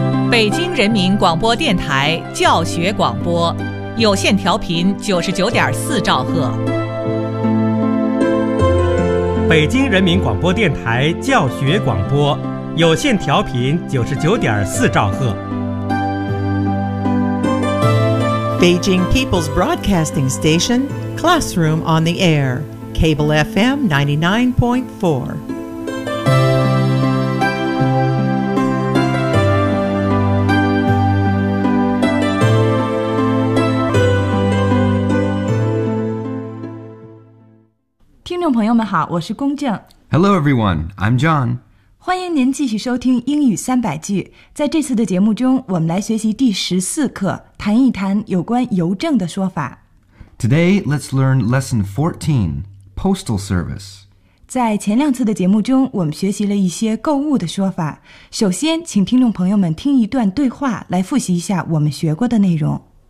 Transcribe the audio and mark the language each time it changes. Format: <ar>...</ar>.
<zh>北京人民广播电台教学广播，有线调频99.4兆赫。北京人民广播电台教学广播，有线调频99.4兆赫。</zh> <en>Beijing People's Broadcasting Station, Classroom on the Air, Cable FM 99.4. Hello, everyone. I'm John.</en> <zh>欢迎您继续收听英语三百句。在这次的节目中，我们来学习第14课，谈一谈有关邮政的说法。</zh> <en>Today, let's learn Lesson 14, Postal Service.</en> <zh>在前两次的节目中，我们学习了一些购物的说法。首先，请听众朋友们听一段对话，来复习一下我们学过的内容。</zh>